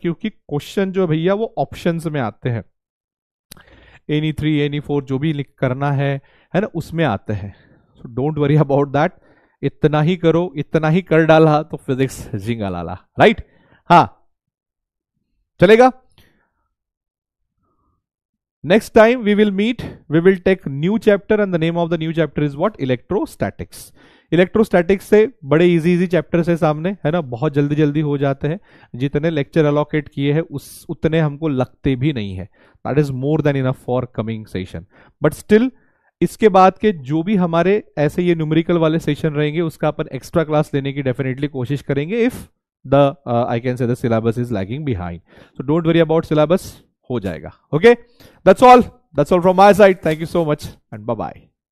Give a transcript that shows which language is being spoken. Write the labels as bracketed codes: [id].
[hi] क्योंकि क्वेश्चन जो भैया वो ऑप्शंस में आते हैं, एनी 3 एनी 4 जो भी करना है ना, उसमें आते हैं। [en] so don't worry about that, [hi] इतना ही करो, इतना ही कर डाला तो फिजिक्स जिंगा लाला, राइट। हाँ, चलेगा। [en] Next time we will meet, we will take new chapter and the name of the new chapter is what? Electrostatics. [hi] Electrostatics से बड़े इजी चैप्टर्स है सामने, है ना, बहुत जल्दी जल्दी हो जाते हैं। जितने लेक्चर अलोकेट किए हैं उस उतने हमको लगते भी नहीं है, [en] That is more than enough for coming session. [hi] But still इसके बाद के जो भी हमारे ऐसे ये न्यूमेरिकल वाले सेशन रहेंगे उसका अपन एक्स्ट्रा क्लास लेने की डेफिनेटली कोशिश करेंगे [en] If the I can say the syllabus is lagging behind. So don't worry about syllabus, [hi] हो जाएगा। [en] Okay, that's all from my side. Thank you so much and bye bye.